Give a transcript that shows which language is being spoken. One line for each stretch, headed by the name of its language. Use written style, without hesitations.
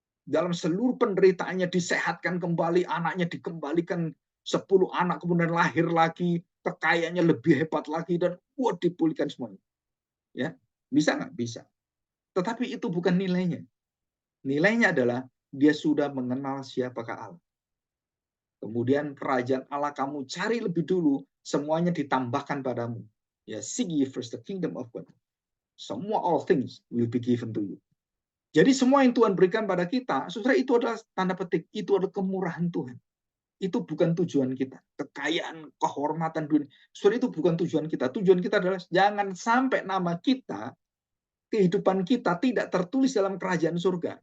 Indonesian: Dalam seluruh penderitaannya disehatkan kembali, anaknya dikembalikan 10 anak, kemudian lahir lagi, kekayaannya lebih hebat lagi, dan dipulihkan semuanya. Ya, bisa nggak? Bisa. Tetapi itu bukan nilainya. Nilainya adalah dia sudah mengenal siapakah Allah. Kemudian kerajaan Allah kamu cari lebih dulu, semuanya ditambahkan padamu.
English: Ya, seek ye first the kingdom of God. Semua all things will be given to you.
Indonesian: Jadi semua yang Tuhan berikan pada kita, saudara, itu adalah tanda petik, itu adalah kemurahan Tuhan. Itu bukan tujuan kita. Kekayaan, kehormatan dunia, saudara, itu bukan tujuan kita. Tujuan kita adalah jangan sampai nama kita, kehidupan kita tidak tertulis dalam kerajaan surga.